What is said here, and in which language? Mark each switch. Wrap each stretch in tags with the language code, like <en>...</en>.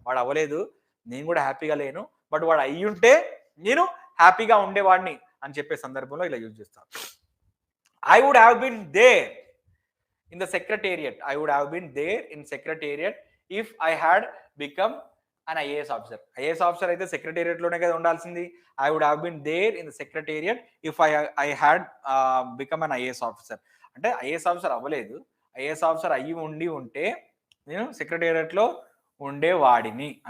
<te>వాడు అవ్వలేదు, నేను కూడా హ్యాపీగా లేను, బట్ వాడు అయ్యి ఉంటే నేను హ్యాపీగా ఉండేవాడిని అని చెప్పే సందర్భంలో ఇలా యూజ్ చేస్తాను.</te> <en>I would have been there in the secretariat. I would have been there in secretariat if I had become an IAS officer.</en> <te>IAS officer అయితే సెక్రటేరియట్ లోనే కదా ఉండాల్సింది.</te> <en>I would have been there in the secretariat if I had become an IAS officer.</en> <te>అంటే IAS officer అవ్వలేదు, IAS officer అయ్యి ఉంటే నేను secretariat లో ఉండేవాడిని.</te>